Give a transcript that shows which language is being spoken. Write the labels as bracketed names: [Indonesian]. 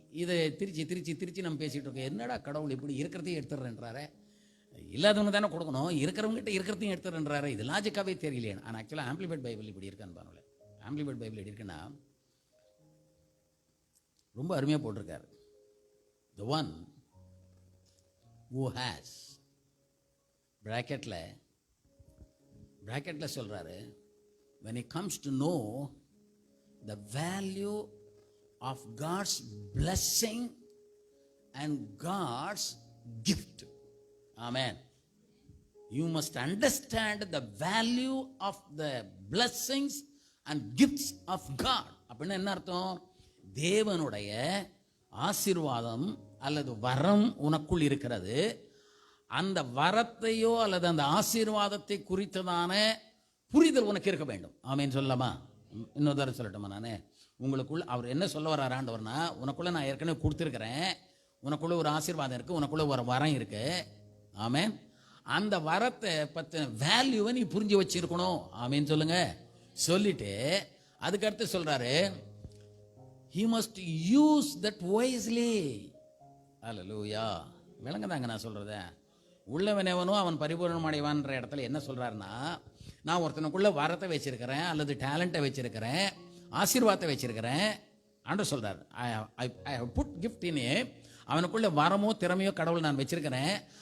[Tamil] இதை திருச்சி நம்ம பேசிகிட்டு இருக்கோம். என்னடா கடவுள் இப்படி இருக்கிறதையும் எடுத்துடுறேன்றாரு, இல்லாதவங்க தானே கொடுக்கணும், இருக்கிறவங்ககிட்ட இருக்கிறதையும் எடுத்துடுறேன்றாரு. இது லாஜிக்காகவே தெரியலையே. ஆனால் ஆக்சுவலாக ஆம்பிளிஃபைட் பைபிள் இப்படி இருக்கான்னு பாருங்களேன். ஆம்பிளிஃபைட் பைபிள் எப்படி இருக்குன்னா ரொம்ப அருமையாக போட்டிருக்காரு. [English] The one who has [Tamil] பிராக்கெட்ல சொல்றாரு, [English] when it comes to know the value of God's blessing and God's gift. Amen. You must understand the value of the blessings and gifts of God. [Tamil] அப்படின்னா என்ன அர்த்தம்? தேவனுடைய ஆசீர்வாதம் அல்லது வரம் உனக்குள் இருக்கிறது. அந்த வரத்தையோ அல்லது அந்த ஆசீர்வாதத்தை குறித்ததான புரிதல் உனக்கு இருக்க வேண்டும். ஆமேன்னு சொல்லலாமா? இன்னொரு தடவை சொல்லட்டுமா? நான் உங்களுக்குள்ள அவர் என்ன சொல்ல வர்றார் ஆண்டவர்னா, உனக்குள்ள நான் ஏற்கனவே கொடுத்துருக்கிறேன், உனக்குள்ள ஒரு ஆசீர்வாதம் இருக்கு, உனக்குள்ள ஒரு வரம் இருக்கு. ஆமேன். அந்த வரத்தை பற்றின வேல்யூவை நீ புரிஞ்சு வச்சிருக்கணும். ஆமேன்னு சொல்லுங்க. சொல்லிட்டு அதுக்கடுத்து சொல்றாரு, [English] he must use that wisely. [Tamil] அல்லேலூயா. விளங்குதாங்க நான் சொல்றத? உள்ளவனவனும் அவன் பரிபூரணம் அடைவான்ற இடத்துல என்ன சொல்றாருன்னா, நான் ஒருத்தனுக்குள்ள வரத்தை வச்சிருக்கிறேன் அல்லது டேலண்ட்டை வச்சிருக்கிறேன், ஆசீர்வாதத்தை வச்சிருக்கிறேன். ஆண்டவர் சொல்றாரு, [English] I have put gift in him. [Tamil] அவனுக்குள்ள வரமோ திறமையோ கடவுள் நான் வச்சிருக்கிறேன்.